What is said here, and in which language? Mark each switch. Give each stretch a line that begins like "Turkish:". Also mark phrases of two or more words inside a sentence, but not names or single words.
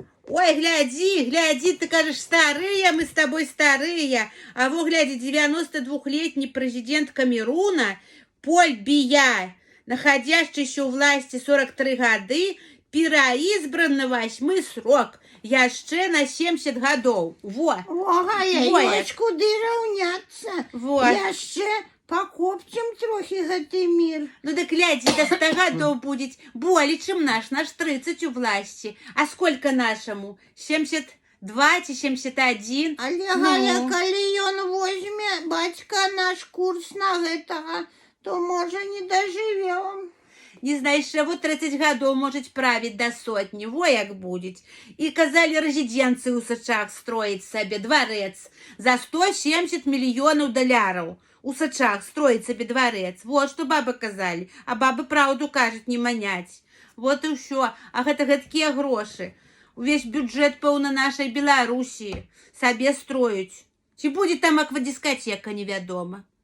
Russian: Ой, гляди, ты кажешь, старые, мы с тобой старые. А во, гляди, 92-летний президент Камеруна Поль Бия, находящийся у власти 43 годы, пераизбран на 8-й срок.
Belarusian: Яшчэ на 70 годов. Во. Ага, ёсць куды раўняцца.
Russian: Вот.
Belarusian: Яшчэ пакопцем трохі гэты мір.
Russian: Ну да глядзі, до 100 годов будет более, чем наш 30 у власти. А сколько нашему? 72 ці 71?
Belarusian: Але, Галя, калі ён возьме, бацька, наш курс на гэтага, то, можа,
Russian: не доживем. Не знаешь, вот 30 годов может править до 100, во як будет. И казали резиденцию у Сачах строить себе, дворец, за 170 миллионов долларов. У Сачах строить себе дворец. Вот что бабы казали. А бабы правду кажут не манять. Вот и все.
Belarusian: А гэта гэткія грошы. Увесь бюджет пэўна нашей Беларусі себе строить.
Russian: Ці будет там аквадискотека,
Belarusian: невядома.